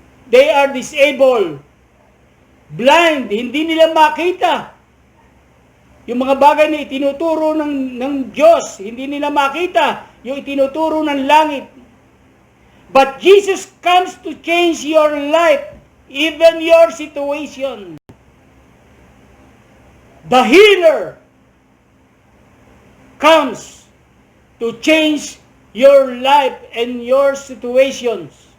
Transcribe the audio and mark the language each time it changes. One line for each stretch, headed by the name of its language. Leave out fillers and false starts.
English: They are disabled. Blind.
Filipino: Hindi nila makita. Yung mga bagay na itinuturo ng Diyos, hindi nila makita yung itinuturo ng langit.
English: But Jesus comes to change your life, even your situation. The healer comes to change your life and your situations.